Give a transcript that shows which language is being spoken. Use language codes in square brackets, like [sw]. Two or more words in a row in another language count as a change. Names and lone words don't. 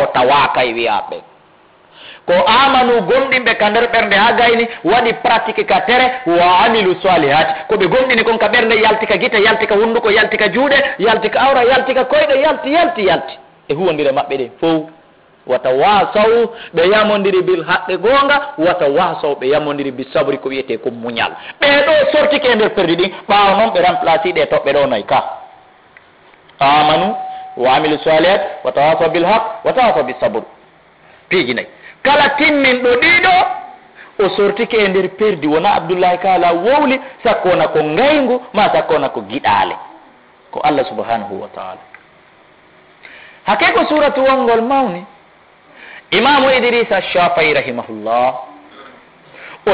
[ff] tawaka e wiyaɓe ko amanu gomɗinɓe ka nder ɓernde ha gayni waɗi pratique ka tere [ar] وعملوا الصالحات [ff] koɓe gomɗini kon ka ɓernde yalti ka guita yalti ka hunduko yalti ka juuɗe yalti ka awra yalti ka koyɗe yalti e huwodire maɓɓe ɗe fof [ar] وتواصوا [ff] ɓe yamodiri [ar] بالحق [ff] gonga [ar] وتواصوا [ff] ɓe yamodiri [ar] بالصبر [ff] ko wiyete ko muñal ɓeɗo sortike e nder perdi ɗin ɓawa noon ɓe remplaci ɗe toɓɓe ɗo nayi ka amanu [ar] وعملوا الصالحات وتواصوا بالحق وتواصوا بالصبر [ff] piiji nayi kala timminɗo ɗiɗo o sortike e nder perdi wona abdoullahi kala wowli sakkona ko ngaygu ma sakkona ko giɗale ko [ar] الله سبحانه وتعالى [ff] hake ko suratu wongol mawni imamu idrisa shafai rahimahullah o